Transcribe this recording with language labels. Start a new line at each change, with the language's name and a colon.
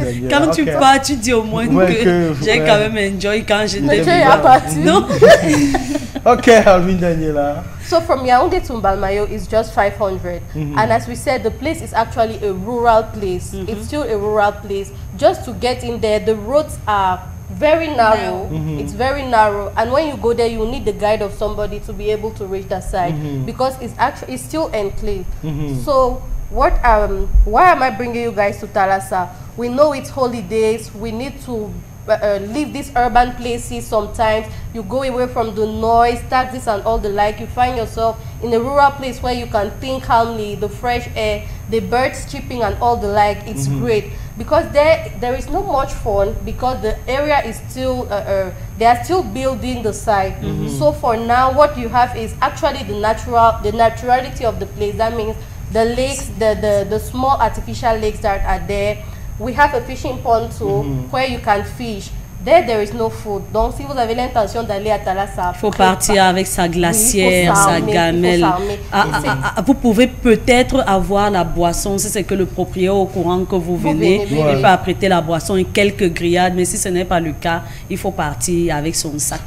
French: quand tu pars, tu dis au moins que j'ai quand même enjoy quand j'étais vivante. Non.
English: Okay, Alvin Daniela. So from Yaoundé to Mbalmayo is just 500. And as we said, the place is actually a rural place. It's still a rural place. Just to get in there, the roads are very narrow. It's very narrow, and when you go there, you need the guide of somebody to be able to reach that side because it's still enclave. So why am I bringing you guys to Thalassa? We know it's holidays. We need to leave these urban places. Sometimes you go away from the noise, taxis and all the like. You find yourself in a rural place where you can think calmly, the fresh air, the birds chirping and all the like. It's great because there is not much fun because the area is still they are still building the site. So for now, what you have is actually the naturality of the place. That means the lakes, the small artificial lakes that are there. We have a fishing pond too, where you can fish. There is no food.
French: Donc, si vous avez l'intention d'aller à Thalassa, il faut partir avec sa glacière, sa gamelle. Vous pouvez peut-être avoir la boisson, si c'est que le propriétaire est au courant que vous venez. Il peut apprêter la boisson et quelques grillades, mais si ce n'est pas le cas, il faut partir avec son sac.